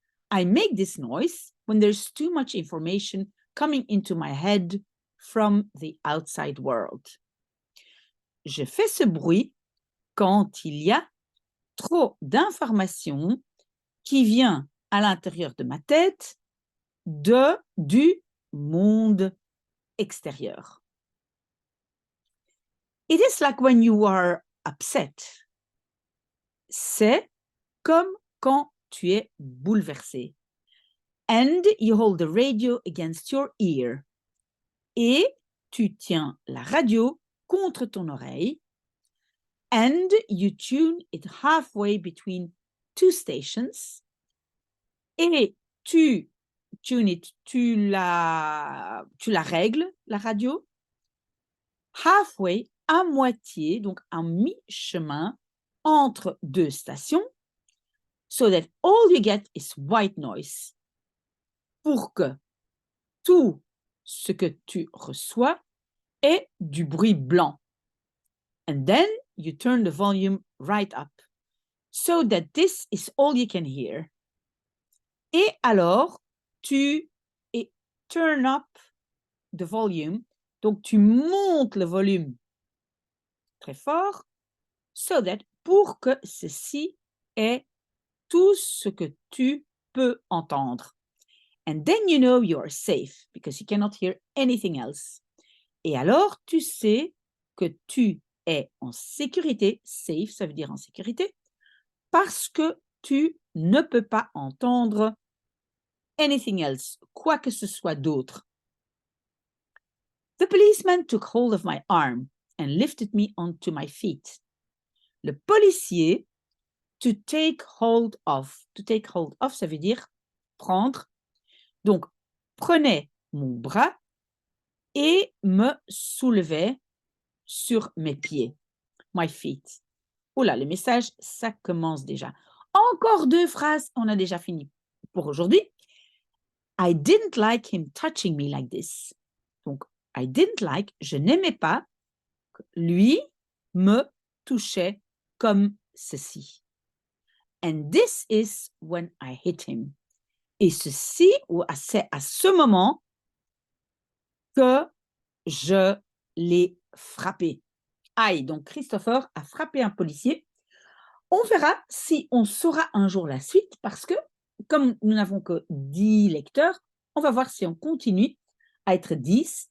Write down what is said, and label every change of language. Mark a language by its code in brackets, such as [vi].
[en] I make this noise when there's too much information coming into my head from the outside world. [fr] Je fais ce bruit quand il y a trop d'informations qui vient à l'intérieur de ma tête du monde extérieur. [en] It is like when you are upset. [fr] C'est comme quand tu es bouleversé. [en] And you hold the radio against your ear. [fr] Et tu tiens la radio contre ton oreille. [en] And you tune it halfway between two stations. [fr] Et tu [en] tune it, [fr] tu la règles, la radio, [en] halfway, [fr] à moitié, donc à mi-chemin, entre deux stations, [en] so that all you get is white noise, [fr] pour que tout ce que tu reçois est du bruit blanc. [en] And then you turn the volume right up, so that this is all you can hear. [fr] Et alors, tu [en] turn up the volume, [fr] donc tu montes le volume très fort, [en] so that, [fr] pour que ceci est tout ce que tu peux entendre. [en] And then you know you are safe, because you cannot hear anything else. [fr] Et alors, tu sais que tu es en sécurité, safe, ça veut dire en sécurité, parce que tu ne peux pas entendre [en] anything else, [fr] quoi que ce soit d'autre. [en] The policeman took hold of my arm and lifted me onto my feet. [fr] Le policier, [en] to take hold of, [fr] ça veut dire prendre. Donc, prenait mon bras et me soulevait sur mes pieds, [en] my feet. [fr] Oula, le message, ça commence déjà. Encore 2 phrases, on a déjà fini pour aujourd'hui. [en] I didn't like him touching me like this. Donc, I didn't like, [fr] je n'aimais pas, lui me touchait comme ceci. [en] And this is when I hit him. [fr] Et ceci, c'est à ce moment que je l'ai frappé. Aïe, donc Christopher a frappé un policier. On verra si on saura un jour la suite, parce que comme nous n'avons que 10 lecteurs, on va voir si on continue à être 10.